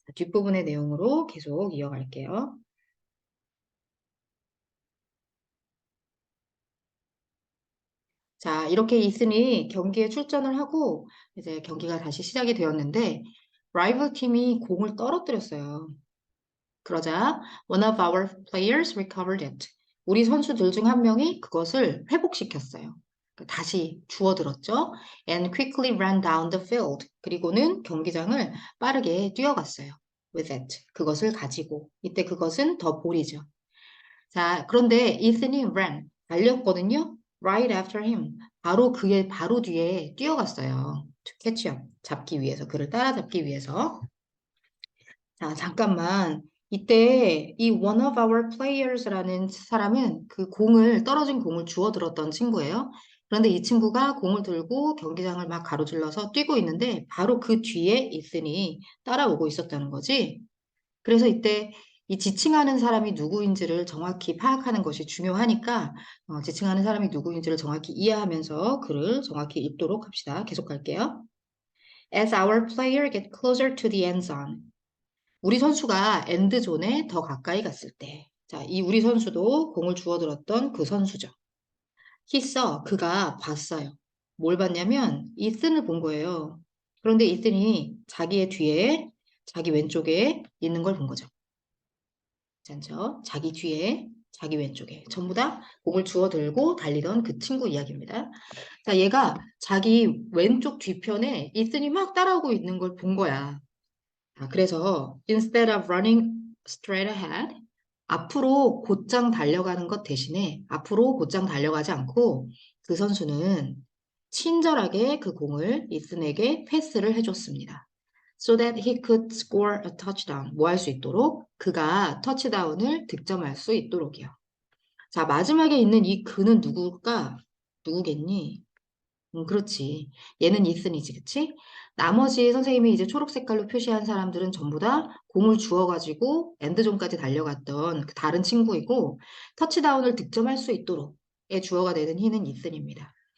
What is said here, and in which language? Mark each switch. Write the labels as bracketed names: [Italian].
[Korean] 자, 뒷부분의 내용으로 계속 이어갈게요. 자, 이렇게 이슨이 경기에 출전을 하고 이제 경기가 다시 시작이 되었는데 라이벌 팀이 공을 떨어뜨렸어요. 그러자 [English] one of our players recovered it. [Korean] 우리 선수들 중 한 명이 그것을 회복시켰어요. 그러니까 다시 주워들었죠. [English] And quickly ran down the field. [Korean] 그리고는 경기장을 빠르게 뛰어갔어요. [English] With it. [Korean] 그것을 가지고. 이때 그것은 더 볼이죠. 자, 그런데 이슨이 [English] ran. [Korean] 달렸거든요. [English] Right after him. [Korean] 바로 그의 바로 뒤에 뛰어갔어요. [English] To catch up. [Korean] 잡기 위해서. 그를 따라잡기 위해서. 자, 잠깐만. 이때 이 [English] one of our players [Korean] 라는 사람은 그 공을, 떨어진 공을 주워들었던 친구예요. 그런데 이 친구가 공을 들고 경기장을 막 가로질러서 뛰고 있는데 바로 그 뒤에 이슨이 따라오고 있었다는 거지. 그래서 이때 이 지칭하는 사람이 누구인지를 정확히 파악하는 것이 중요하니까 지칭하는 사람이 누구인지를 정확히 이해하면서 글을 정확히 읽도록 합시다. 계속 갈게요. [English] As our player get closer to the end zone. [Korean] 우리 선수가 엔드존에 더 가까이 갔을 때. 자, 이 우리 선수도 공을 주워들었던 그 선수죠. [English] He saw, [Korean] 그가 봤어요. 뭘 봤냐면 이슨을 본 거예요. 그런데 이슨이 자기의 뒤에, 자기 왼쪽에 있는 걸 본 거죠. 괜찮죠? 자기 뒤에, 자기 왼쪽에. 전부 다 공을 주워들고 달리던 그 친구 이야기입니다. 자, 얘가 자기 왼쪽 뒤편에 이슨이 막 따라오고 있는 걸 본 거야. 그래서 [English] instead of running straight ahead, [Korean] 앞으로 곧장 달려가는 것 대신에 앞으로 곧장 달려가지 않고 그 선수는 친절하게 그 공을 이슨에게 패스를 해줬습니다. [English] So that he could score a touchdown. [Korean] 뭐 할 수 있도록? 그가 터치다운을 득점할 수 있도록이요. 자, 마지막에 있는 이 그는 누굴까? 누구겠니? 그렇지. 얘는 이슨이지, 그치? 나머지 선생님이 이제 초록 색깔로 표시한 사람들은 전부 다 공을 주워가지고 엔드존까지 달려갔던 그 다른 친구이고, 터치다운을 득점할 수 있도록의 주어가 되는 히는 이슨입니다.